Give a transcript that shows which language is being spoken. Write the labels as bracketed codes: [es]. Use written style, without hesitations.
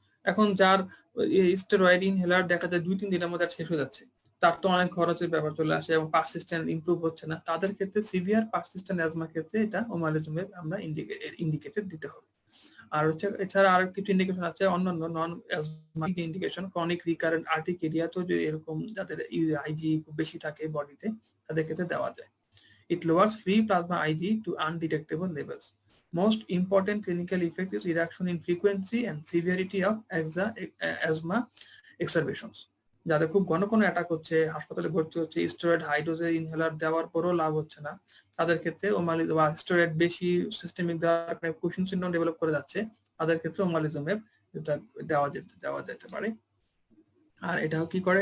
[bn] এখন যার steroid inhaler দেখা যায় 2-3 দিনের মধ্যে শেষ হয়ে যাচ্ছে, তার তো অনেক খরচের ব্যাপার চলে আসে এবং পারসিস্টেন্ট ইমপ্রুভ হচ্ছে না, তাদের ক্ষেত্রে সিভিয়ার পারসিস্টেন্ট অ্যাজমার ক্ষেত্রে এটা ওমালিজুমেব আমরা ইন্ডিকেটেড দিতে হবে। আর হচ্ছে এছাড়া আর কিছু ইন্ডিকেশন আছে অন্যান্য নন asthmatic indication, chronic recurrent urticaria, তো যে এরকম যাদের IgE খুব বেশি থাকে বডিতে, তাদের ক্ষেত্রে দেওয়া যায়। [en] It lowers free plasma IgE to undetectable levels. Most important clinical effect is reduction in frequency and severity of asthma exacerbations. [bn] যাদের খুব ঘন ঘন অ্যাটাক হচ্ছে, হাসপাতালে ভর্তি হচ্ছে, স্টেরয়েড হাই ডোজের ইনহেলার দেওয়ার পরও লাভ হচ্ছে না, তাদের ক্ষেত্রে ওমালিজুমেব বা স্টেরয়েড বেশি সিস্টেমিক দেওয়ার কারণে কুশিং সিনড্রোম ডেভেলপ করে যাচ্ছে, তাদের ক্ষেত্রে ওমালিজুমেব দেওয়া যেতে পারে। আর এটাও কি করে?